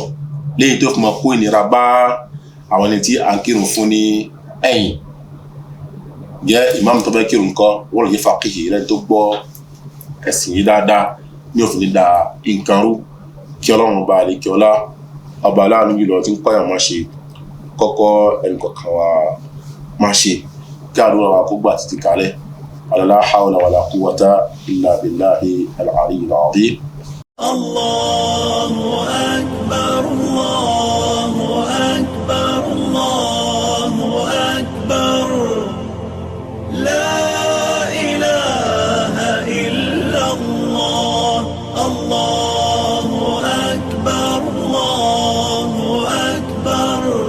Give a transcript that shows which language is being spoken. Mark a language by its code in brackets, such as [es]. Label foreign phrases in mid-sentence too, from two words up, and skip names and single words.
[yo] léyìí tó fi mọ kó ìnira bá àwọn ẹni tí à ń kírun fún ní ẹ̀yìn jẹ́ ìmáàmù tó fẹ́ kírun kọ́ wọ́n lè jẹ́ fàkìhì rẹ̀ tó gbọ́ ẹ̀sìn yìí dáadáa ní òfin ní da nǹkan rú kí ọlọ́run ọba àlekí ọlá ọba aláàánú yìí lọ tí ń kọ́yàn máa ṣe kọ́kọ́ ẹnìkọ̀ọ̀kan wa máa ṣe kí àdúrà wa kó gbà títí kalẹ̀ [ar] لا حول ولا قوة إلا بالله العلي العظيم. الله أكبر، الله أكبر، الله أكبر. لا إله إلا الله، الله أكبر، الله أكبر.